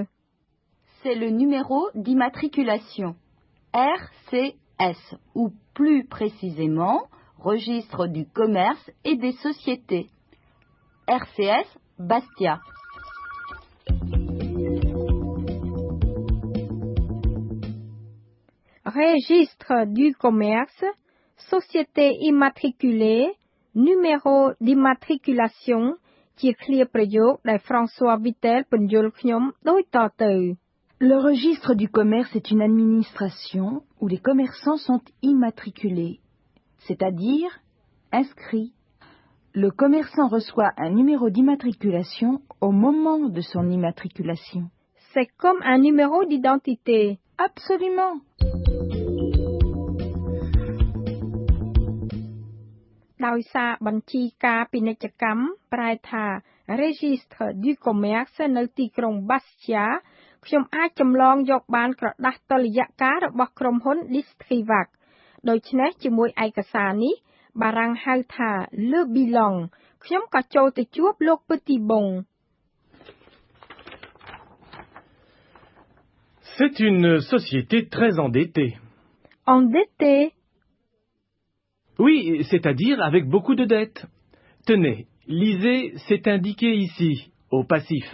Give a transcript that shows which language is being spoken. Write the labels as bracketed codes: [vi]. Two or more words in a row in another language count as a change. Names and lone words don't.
[fr] C'est le numéro d'immatriculation, RCS, ou plus précisément, Registre du commerce et des sociétés, RCS Bastia. registre du commerce, société immatriculée, numéro d'immatriculation [km] ជាឃ្លាប្រយោគដែល François Vittel ពន្យល់ខ្ញុំដូចតទៅ [fr] Le registre du commerce est une administration où les commerçants sont immatriculés, c'est-à-dire inscrits. Le commerçant reçoit un numéro d'immatriculation au moment de son immatriculation. C'est comme un numéro d'identité. Absolument. [km] ដោយសារបញ្ជីការពាណិជ្ជកម្មប្រែថា [fr] Registre du commerce [km] នៅទីក្រុង Bastia ខ្ញុំអាចចម្លងយកបានក្រដាស់តុល្យការរបស់ក្រុមហ៊ុន Distrivac ដូច្នេះជាមួយឯកសារនេះបារាំងហៅថា [fr] Le Bilan [km] ខ្ញុំក៏ចូលទៅជួបលោក Petitbon. [fr] C'est une société très endettée. Endettée? Oui, c'est-à-dire avec beaucoup de dettes. Tenez, lisez, c'est indiqué ici, au passif.